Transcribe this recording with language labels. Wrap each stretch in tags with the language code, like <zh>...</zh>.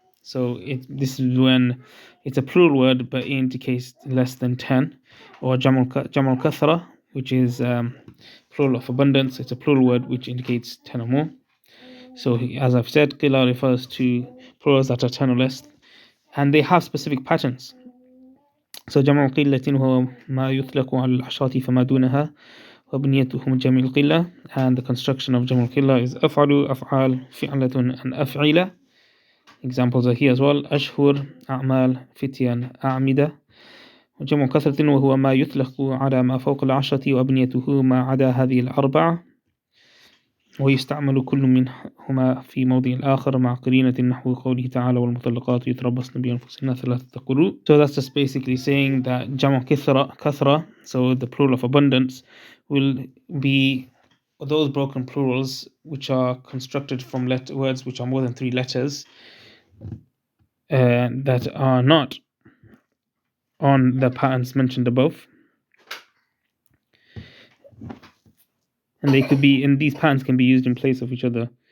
<en>So this is when it's a plural word, but it indicates less than 10, or Jamal Kathra, which is plural of abundance. It's a plural word which indicates 10 or more. So as I've said, Qila refers to plurals that are 10 or less, and they have specific patterns.</en> <ar>So جمع قلة هو ما يطلق على العشرات فما دونها وبنيتهم جمع القلة,</ar> <en>and the construction of</en> <ar>جمع القلة is أفعل, أفعال, فعلة, and أفعلة.</ar> <en>Examples are here as well: أشهر, أعمال, فتيان, أعمدة.</en> <ar>وجمع كثرة وهو ما يطلق على ما فوق العشرة وأبنيته ما عدا هذه الأربعة، ويستعمل كل منهما في موضع الآخر مع قرينة نحو قوله تعالى والمطلقات يتربصن بأنفسهن ثلاثة قروء.</ar> <en>So that's just basically saying that</en> <ar>جمع كثرة,</ar> <en>so the plural of abundance, will be those broken plurals which are constructed from words which are more than 3 letters, that are not on the patterns mentioned above, and they could be, and these patterns can be used in place of each other.</en>